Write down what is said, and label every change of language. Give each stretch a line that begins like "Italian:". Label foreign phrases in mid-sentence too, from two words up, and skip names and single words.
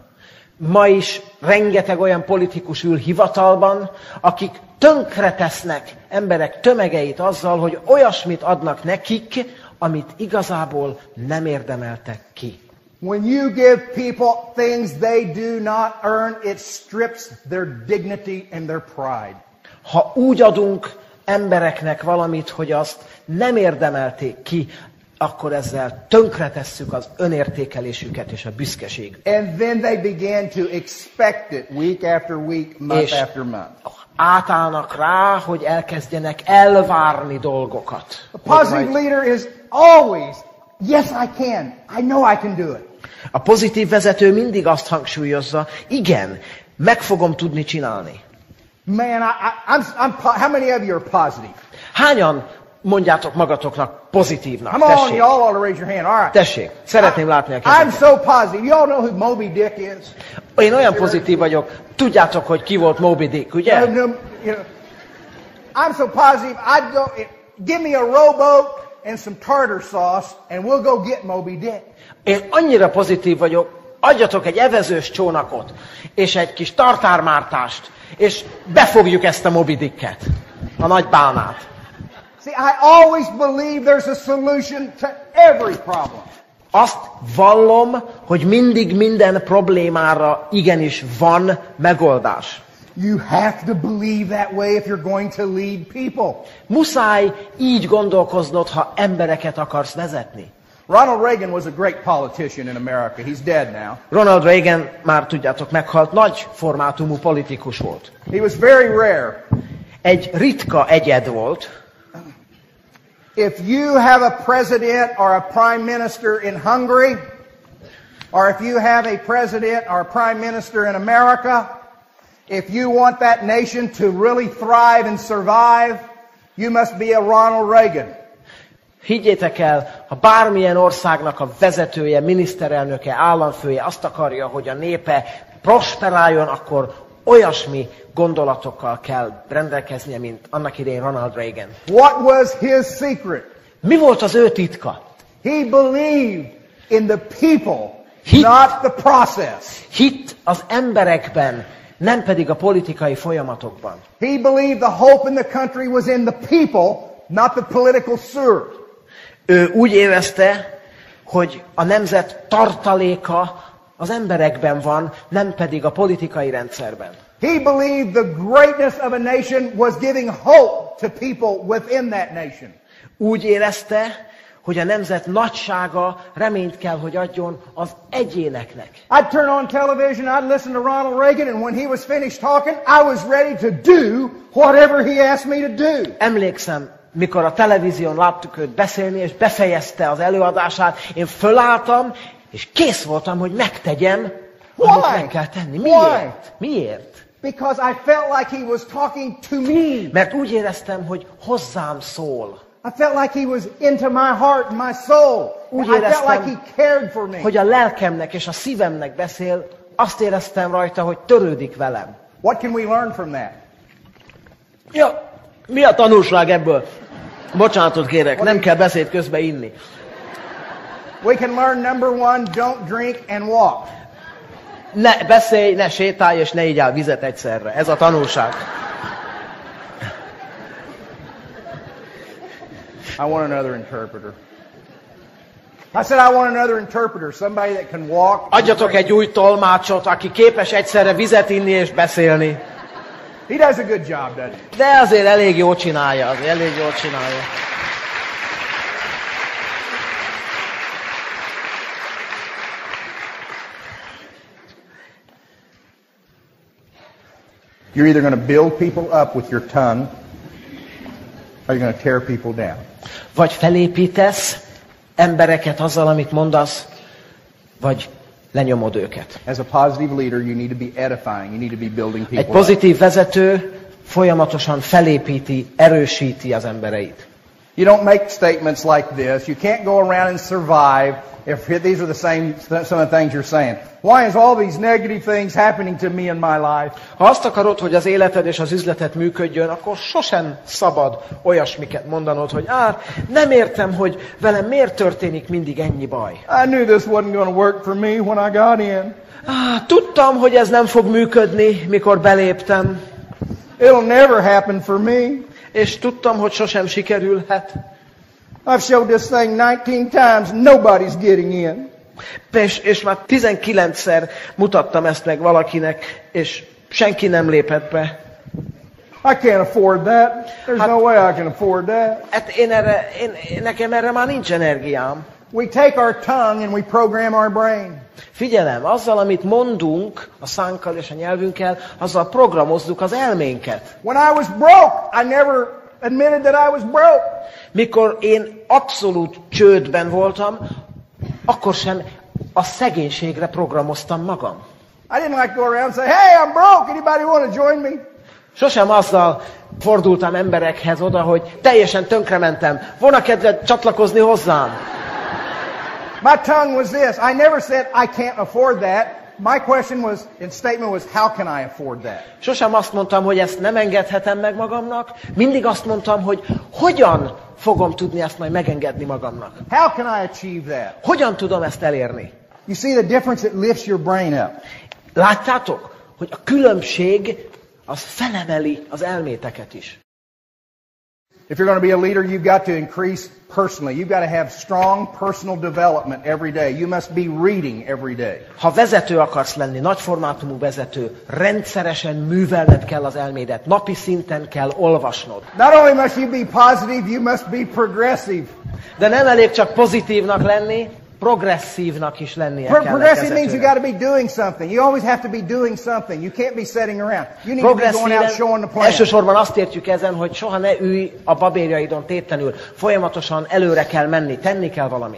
Hungarian: Ma is rengeteg olyan politikus ül hivatalban, akik tönkretesznek emberek tömegeit azzal, hogy olyasmit adnak nekik, amit igazából nem érdemeltek ki.
English: When you give people things they do not earn, it strips their dignity and their pride.
Hungarian: Ha úgy adunk embereknek valamit, hogy azt nem érdemelték ki, akkor ezzel tönkretesszük az önértékelésüket és a büszkeségüket.
English: And then they begin to expect it week after week, month after month.
Hungarian: Átállnak rá, hogy elkezdjenek elvárni dolgokat.
English: A positive leader is always, yes, I can. I know I can do it.
Hungarian: A pozitív vezető mindig azt hangsúlyozza, igen, meg fogom tudni csinálni.
English: Man, how many of you are positive?
Hungarian: Hányan mondjátok magatoknak pozitívnak?
English: Come on,
Hungarian: Tessék.
English: y'all ought to raise your hand. All right.
Hungarian: Tessék, szeretném látni a
English: I'm
Hungarian: kezeket.
English: so positive. Y'all know who Moby Dick is?
Hungarian: Én olyan pozitív vagyok, tudjátok, hogy ki volt Moby Dick, ugye?
English: I'm so positive, I'd go, give me a rowboat and some tartar sauce, and we'll go get Moby Dick.
Hungarian: Én annyira pozitív vagyok, adjatok egy evezős csónakot, és egy kis tartármártást, és befogjuk ezt a Moby Dicket, a nagy bálnát.
English: See, I always believe there's a solution to every problem.
Hungarian: Azt vallom, hogy mindig minden problémára igenis van megoldás.
English: You have to believe that way if you're going to lead people.
Hungarian: Muszáj így gondolkoznod, ha embereket akarsz vezetni.
English: Ronald Reagan was a great politician in America. He's dead now.
Hungarian: Ronald Reagan, már tudjátok, meghalt, nagy formátumú politikus volt.
English: He was very rare.
Hungarian: Egy ritka egyed volt.
English: If you have a president or a prime minister in Hungary, or if you have a president or a prime minister in America, if you want that nation to really thrive and survive, you must be a Ronald Reagan.
Hungarian: Higgyétek el, ha bármilyen országnak a vezetője, miniszterelnöke, államfője azt akarja, hogy a népe prosperáljon, akkor olyasmi gondolatokkal kell rendelkeznie, mint annak idején Ronald Reagan.
English: What was his secret?
Hungarian: Mi volt az ő titka?
English: He believed in the people, not the process.
Hungarian: Hitt az emberekben, nem pedig a politikai folyamatokban.
English: He believed the hope in the country was in the people, not the political sewer.
Hungarian: Ő úgy érezte, hogy a nemzet tartaléka az emberekben van, nem pedig a politikai rendszerben.
English: He believed the greatness of a nation was giving hope to people within that nation.
Hungarian: Úgy érezte, hogy a nemzet nagysága reményt kell, hogy adjon az egyéneknek.
English: I'd turn on television, I'd listen to Ronald Reagan, and when he was finished talking, I was ready to do whatever he asked me to do.
Hungarian: Emlékszem, mikor a televízión láttuk őt beszélni, és befejezte az előadását, én fölálltam, és kész voltam, hogy megtegyem, amit meg kell tenni. Miért? Miért?
English: Because I felt like he was talking to me.
Hungarian: Mert úgy éreztem, hogy hozzám szól.
English: I felt like he was into my heart and my soul.
Hungarian: Úgy
English: I felt
Hungarian: éreztem,
English: like he cared for me.
Hungarian: hogy a lelkemnek és a szívemnek beszél, azt éreztem rajta, hogy törődik velem.
English: What can we learn from that?
Hungarian: Ja, mi a tanulság ebből? Bocsánatot kérek, nem kell beszéd közben inni.
English: We can learn number one, don't drink and walk.
Hungarian: Ne beszélj, ne sétálj, és ne igyál vizet egyszerre. Ez a tanulság.
English: I want another interpreter. I said I want another interpreter, somebody that can walk.
Hungarian: Adjatok egy új tolmácsot, aki képes egyszerre vizet inni és beszélni.
English: He does a good job, doesn't he?
Hungarian: De azért elég jól csinálja, elég jól csinálja.
English: You're either going to build people up with your tongue, or you're going to tear people down.
Hungarian: Vagy felépítesz embereket azzal, amit mondasz, vagy lenyomod őket.
English: As a positive leader, you need to be edifying. You need to be building people
Hungarian: Egy pozitív vezető folyamatosan felépíti, erősíti az embereit.
English: You don't make statements like this. You can't go around and survive if these are some of the things you're saying. Why is all these negative things happening to me in my life?
Hungarian: Ha azt akarod, hogy az életed és az üzleted működjön, akkor sosem szabad olyasmiket mondanod, hogy nem értem, hogy velem miért történik mindig ennyi baj.
English: I knew this wasn't going to work for me when I got in.
Hungarian: Tudtam, hogy ez nem fog működni, mikor beléptem.
English: It'll never happen for me.
Hungarian: És tudtam, hogy sosem sikerülhet.
English: I've showed this thing 19 times. Nobody's getting in.
Hungarian: És már 19-szer mutattam ezt meg valakinek, és senki nem lépett be.
English: I can't afford that. There's no way I can afford that.
Hungarian: Hát nekem erre már nincs energiám.
English: We take our tongue and we program our brain.
Hungarian: Figyelem, azzal, amit mondunk a szánkkal és a nyelvünkkel, azzal programozzuk az elménket.
English: When I was broke, I never admitted that I was broke.
Hungarian: Mikor én abszolút csődben voltam, akkor sem a szegénységre programoztam magam.
English: I didn't like to go around and say, hey, I'm broke. Anybody want to join me?
Hungarian: Sosem azzal fordultam emberekhez oda, hogy teljesen tönkrementem. Volna kedved csatlakozni hozzám?
English: My tongue was this. I never said I can't afford that. My statement was, how can I afford that?
Hungarian: Sosem azt mondtam, hogy ezt nem engedhetem meg magamnak. Mindig azt mondtam, hogy hogyan fogom tudni ezt majd megengedni magamnak.
English: How can I achieve that?
Hungarian: Hogyan tudom ezt elérni?
English: You see the difference? It lifts your brain up.
Hungarian: Látjátok, hogy a különbség az felemeli az elméteket is.
English: If you're going to be a leader, you've got to increase personally. You've got to have strong personal development every day. You must be reading every day.
Hungarian: Ha vezető akarsz lenni, nagyformátumú vezető, rendszeresen művelned kell az elmédet. Napi szinten kell olvasnod.
English: Not only must you be positive, you must be progressive.
Hungarian: De nem elég csak pozitívnak lenni, progresszívnak is lennie kell.
English: Progressive means you got to be doing something. You always have to be doing something. You can't be sitting around. You need to be going out showing the plan.
Hungarian: Elsősorban azt értjük ezen, hogy soha ne ülj a babérjaidon tétlenül. Folyamatosan előre kell menni, tenni kell valamit.